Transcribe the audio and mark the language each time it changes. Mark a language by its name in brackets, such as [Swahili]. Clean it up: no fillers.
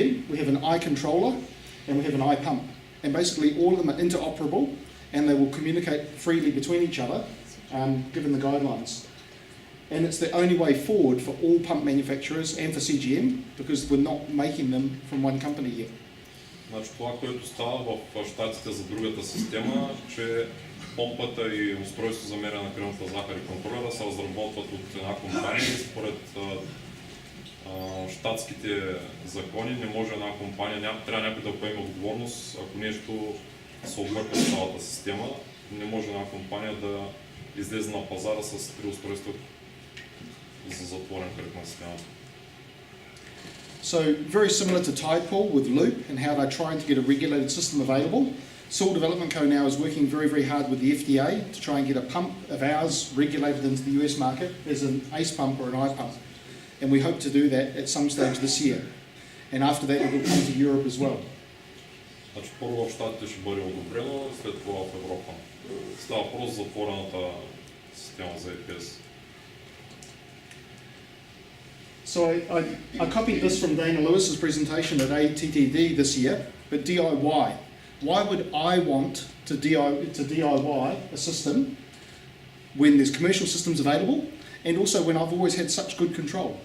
[English] We have an iController and we have an iPump. And basically all of them are interoperable and they will communicate freely between each other, given the guidelines. And it's the only way forward for all pump manufacturers and for CGM because we're not making them from one company yet. [Bulgarian] Значи това, което става в щатите за другата система, че помпата и устройство за мерене на кръвната захар и контролера се разработват от една компания и според щатските закони не може една компания, трябва някой да поеме отговорност, ако нещо се обърка в цялата система, не може една компания да излезе на пазара с 3 устройства за затворен кръг на системата. [English] So very similar to Tidepool with Loop and how they're trying to get a regulated system available. Saul Development Co now is working very, very hard with the FDA to try and get a pump of ours regulated into the US market as an ACE pump or an iPump. And we hope to do that at some stage this year. And after that it will come to Europe as well. [Bulgarian] Значи първо в щатите ще бъде одобрено, след това в Европа. Става въпрос за затворената система за APS. [English] So I copied this from Dana Lewis's presentation at ATTD this year, but DIY. Why would I want to DIY a system when there's commercial systems available and also when I've always had such good control?